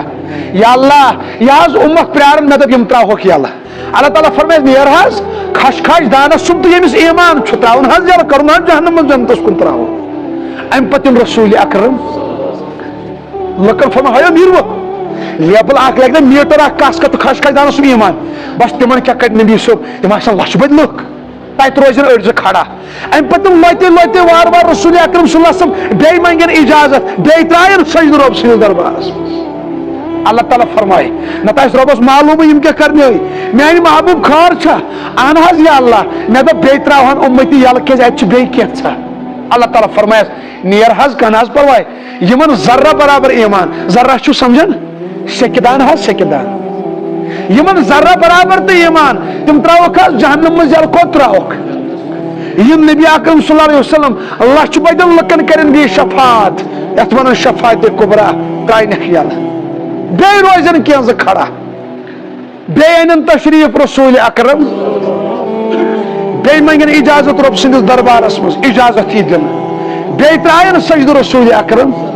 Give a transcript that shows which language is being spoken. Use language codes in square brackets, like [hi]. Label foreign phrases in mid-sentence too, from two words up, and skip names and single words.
[ks] یا اللہ یہِ حظ اُمت پیاران مےٚ دوٚپ یِم ترٛاوہوکھ یلہٕ اللہ تعالیٰ فرمایس نیر حظ خش دانس سُنٛد تہٕ ییٚمِس ایمان چھُ ترٛاوُن حظ یلہٕ کرُن حظ جہنم منٛز جنتس کُن ترٛاوُن امہِ پتہٕ یِم رسول اکرم لُکن فرماو ہیو نیٖرو لیبل اکھ لگہِ نا میٖٹر اکھ کس تہٕ خش دانس سُنٛد ایمان بس تِمن کیاہ کڑِ نبی صٲب تِم آسن لچھِ بٔدۍ لُکھ تت روزن أڑزٕ کھڑا أمۍ پتہٕ لۄتہِ لۄتہِ وارٕ وارٕ رسول اکرم [ar] صلی اللہ علیہ وسلم [ks] بیٚیہِ منگن اجازت بیٚیہِ ترٛایَن سجدٕ رۄب سٕنٛدِس دربارس اللہ تعالیٰ فرمائے نتہٕ آسہِ رۄبس معلوٗمٕے یِم کیٛاہ کرنٲے میانہِ محبوب خٲر چھا اہن حظ یا اللہ مےٚ دوٚپ بیٚیہِ ترٛاوہن اُمتی یلہٕ کیٛازِ اَتہِ چھُ بیٚیہِ کینٛژھا اللہ تعالیٰ فرمایس نیر حظ کنہٕ حظ پرواے یِمن ذرہ برابر ایمان ذرہ چھُ سمجھان سیٚکہِ حظ سیٚکہِ یِمن ذرہ برابر تہٕ ایمان تِم ترٛاوکھ حظ جہنم منٛز یلہٕ کوٚت ترٛاوکھ یِم نبی اکرم [ar] صلی اللہ علیہ وسلم [ks] لچھ بٔدٮ۪ن لُکن کرن بیٚیہِ شفاعت یتھ ونان شفاعت کبرا ترٛاونکھ یلہٕ بیٚیہِ روزن کینٛہہ زٕ کھڑا بیٚیہِ انن تشریف رسول اکرم بیٚیہِ منگن اجازت رۄب سٕنٛدِس دربارس منٛز اجازت یی دِنہٕ بیٚیہِ ترٛاین سجدٕ رسول اکرم